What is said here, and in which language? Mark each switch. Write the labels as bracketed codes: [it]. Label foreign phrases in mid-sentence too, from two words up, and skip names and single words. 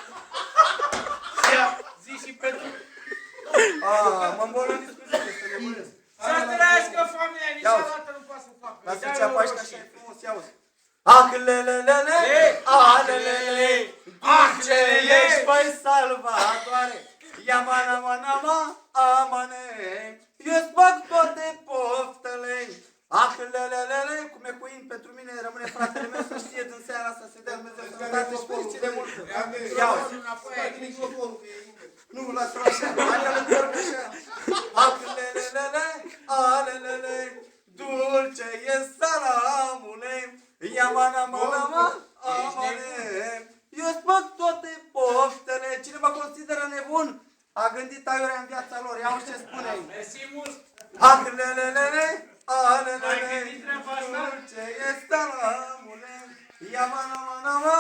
[ro] Zi și pentru... Mă îmbolnăvesc cu zile, să nebunesc. Să trăiască familia, niciodată nu poate să facă. Lasă ceapa aici, că așa e frumos, ia uzi. Ah, lelelele, ah, lelele, ce ești, băi, salvatoare. Ia mana, mana, ma, amane, eu-ți bag toate poftele. Ah, lelelele, cum e cu in pentru mine, rămâne fratele meu să știe din seara asta, să dea Dumnezeu sănătate și fericire multă. Ia uzi. Nu, lasă-l așa, hai că-l întorc așa. Ah, lelelele, ah, lelele, dulce e salamule, ia mana, mana, ma, amane, eu-ți bag toate poftele. Cine mă consideră nebun, a gândit aiurea în viața lor, ia uzi ce spune. Mersi mult! Ah, lelelele, ah, lelele, Ai gândit treaba asta? dulce e salamule, ia mana, mana, ma,